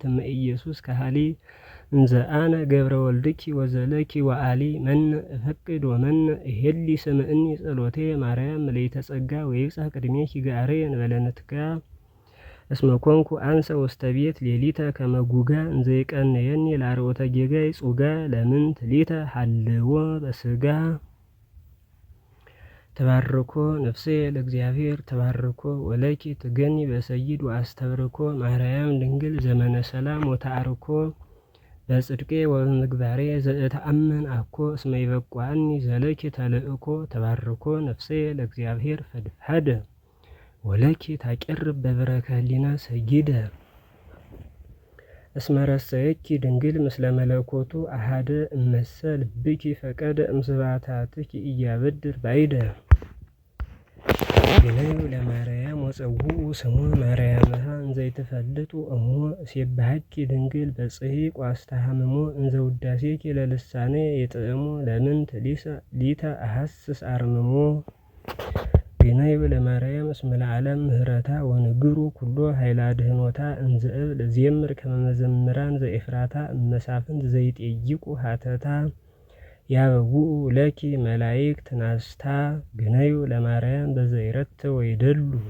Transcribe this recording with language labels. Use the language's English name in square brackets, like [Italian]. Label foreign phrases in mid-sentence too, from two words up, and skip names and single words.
[Geez] እመ ኢየሱስ ካህሊ እንዘ አነ ገብረ ወልድኪ ወዘለኪ ወአሊ መነ እፈቅድ ወመነ እሄሊ ስምዕኒ ጸሎቴ ማርያም ምልዕተ ጸጋ ወይብጽሕ ቅድሜኪ ጋሬ እንበለንትካ እስመ ኮንኩ አንሰ ውስተ ቤት ሌሊተ ከመ ጉጋ እንዘ ይቀነየኒ ለአርዖተ ጌጋይ ጹጋ ለምንት ሊተ ሐልዎ በስጋ ተባርኮ ነፍሴ ለእግዚአብሔር ተባርኮ ወለኪ ትገኒ በሰይድ ወአስተብርኮ ማርያም ድንግል ዘመነ ሰላም ወተአርኮ በጽድቄ ወበምግባሬ ዘእተአምን አኮ እስመ ይበቋኒ ዘለኪ ተልእኮ ተባርኮ ነፍሴ ለእግዚአብሔር ፈድፈደ ወለኪ ታቀርብ በበረከ ህሊና ሰጊደ እስመ ረሰየኪ ድንግል ምስለ መለኮቱ አሃደ እመሰ ልብኪ ፈቀደ እምስባታትኪ እያበድር ባይደ ግነዩ ለማርያም ወፀውኡ ስሙ ማርያምሃ እንዘይትፈልጡ እሞ እሴብሐኪ ድንግል በጽሒቅ ዋስተሃምሞ እንዘ ውዳሴኪ ለልሳኔ የጥዕሞ ለምንት ሊተ አሐስስ አርምሞ ግነዩ ለማርያም እስመ ለዓለም ምህረታ ወንግሩ ኩሎ ኃይለ አድኅኖታ እንዘ እብል እዜምር ከመ መዘምራን ዘኤፍራታ እመሳፍንት ዘይጤይቁ ሀተታ ያበውኡ ለኪ መላእክት ናስታ ግነዩ ለማርያም በዘይረት ወይደሉ